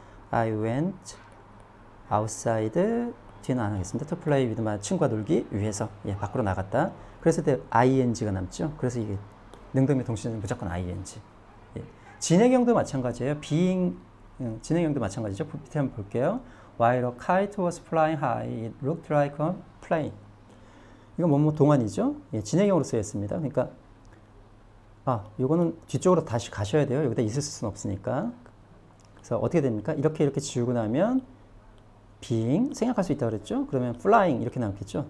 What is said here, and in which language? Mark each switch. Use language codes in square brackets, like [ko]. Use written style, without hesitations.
[en] I went outside [ko] 뒤는 안 하겠습니다. [en] to play with my [ko] 친구와 놀기 위해서 예, 밖으로 나갔다. 그랬을 때 ing가 남죠. 그래서 이게 능동이면 동시제는 무조건 ing. 예. 진행형도 마찬가지예요. being 진행형도 마찬가지죠. 밑에 한번 볼게요. [en] While a kite was flying high, it looked like a plane. [ko] 이건 뭐뭐 동안이죠. 예, 진행형으로 쓰였습니다. 그러니까 이거는 뒤쪽으로 다시 가셔야 돼요. 여기다 있을 수는 없으니까. 그래서 어떻게 됩니까? 이렇게 지우고 나면 being 생략할 수 있다고 그랬죠? 그러면 flying 이렇게 남겠죠?